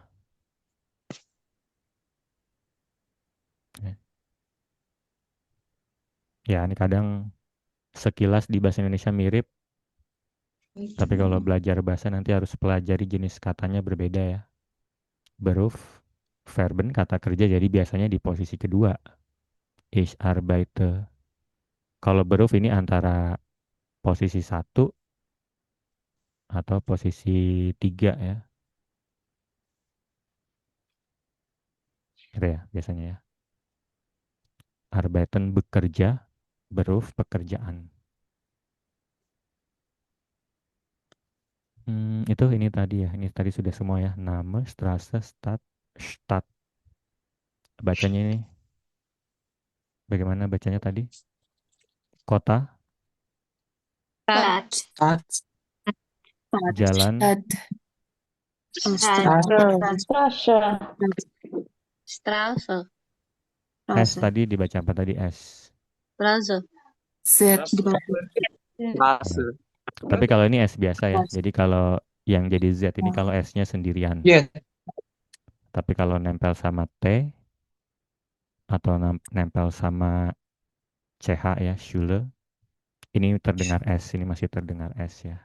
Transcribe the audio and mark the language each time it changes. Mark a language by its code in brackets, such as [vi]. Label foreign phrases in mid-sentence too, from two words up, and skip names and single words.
[id] Ya, ini kadang sekilas di bahasa Indonesia mirip, tapi kalau belajar bahasa nanti harus pelajari jenis katanya berbeda ya. [de] Beruf, verben [id] kata kerja, jadi biasanya di posisi kedua. [de] Ich arbeite. [id] Kalau beruf ini antara posisi 1 atau posisi 3 ya. Gitu ya biasanya ya. Arbeiten bekerja, beruf pekerjaan. Itu ini tadi ya. Ini tadi sudah semua ya. Nama, [de] Straße, Stadt. [id] Bacanya ini bagaimana bacanya tadi? Kota, [de] Stadt. Stadt. [id] jalan, [de] Straße. Straße. [id] S tadi dibaca apa tadi S? [de] Straße. Z. Straße. [id] Tapi kalau ini S biasa ya. Jadi kalau yang jadi Z ini kalau S-nya sendirian. Yes. Tapi kalau nempel sama T atau nempel sama CH ya, Schule, ini terdengar S, ini masih terdengar S ya.